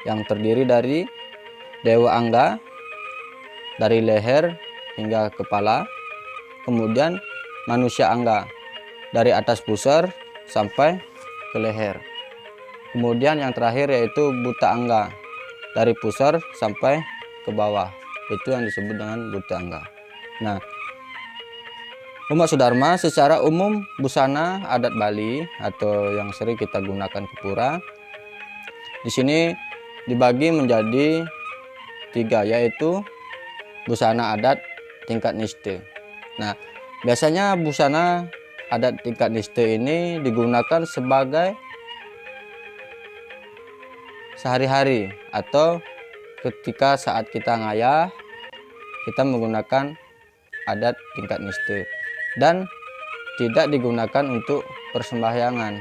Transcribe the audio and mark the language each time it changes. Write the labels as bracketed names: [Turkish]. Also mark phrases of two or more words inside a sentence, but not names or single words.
[Indonesian] yang terdiri dari Dewa Angga dari leher hingga kepala, kemudian manusia Angga dari atas pusar sampai ke leher. Kemudian yang terakhir yaitu Buta Angga dari pusar sampai ke bawah. Itu yang disebut dengan Buta Angga. Nah, umat Sudharma, secara umum busana adat Bali atau yang sering kita gunakan kepura di sini dibagi menjadi 3, yaitu busana adat tingkat niste. Nah, biasanya busana adat tingkat niste ini digunakan sebagai sehari-hari atau ketika saat kita ngayah, kita menggunakan adat tingkat niste. Dan tidak digunakan untuk persembahyangan.